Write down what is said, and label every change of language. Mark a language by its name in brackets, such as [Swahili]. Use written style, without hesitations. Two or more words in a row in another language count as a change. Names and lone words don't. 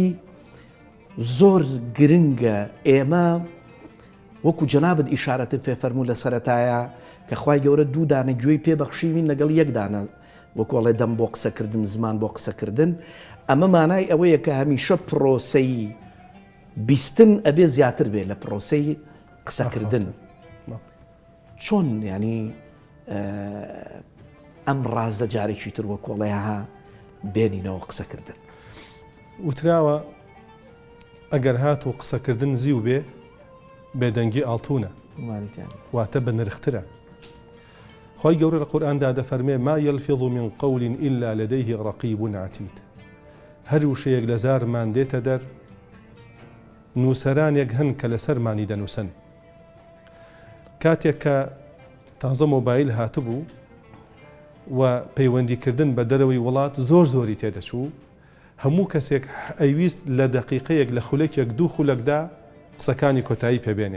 [Central Kurdish] زۆر گرنگە ئێمە وەکو جەنابەت ئیشارەتت پێ فەرموو لە سەرەتایە کە خوای گەورە دوو دانە گوێی پێ بەخشیوین لەگەڵ یەک دانە وەکوڵێ دەم بۆ قسەکردن زمان بۆ قسەکردن ئەمە مانای ئەوەیە کە هەمیشە پرۆسەی بیستن ئەبێ زیاتر بێ لە پرۆسەی قسەکردن چۆن ینی ئەم ڕازە جارێکی تر وەکوڵێها بێنینەوە قسەکردن وتراوە ئەگەر هات و قسەکردن زیو بێ بێدەنگی ئاڵتونە واتە بە نرخترە خۆی گەورە لە قورئاندا دەفەرمێ [Arabic] ما يلفظ من قول إلا لديه رقيب عتيد [Central Kurdish] هەر وشەیەک لە زارمان دێتە دەر نووسەرانێک هەن کە لەسەرمانی دەنووسن کاتێک کە تازە مۆبایل هاتبوو و پەیوەندیکردن بە دەرەوەی وڵات زۆری تێدەچوو هەموو کەسێک ئەویست لە دەقیقەیەک لە خولێکێک دوو خولەکدا قسەکانی کۆتایی پێبێنێ.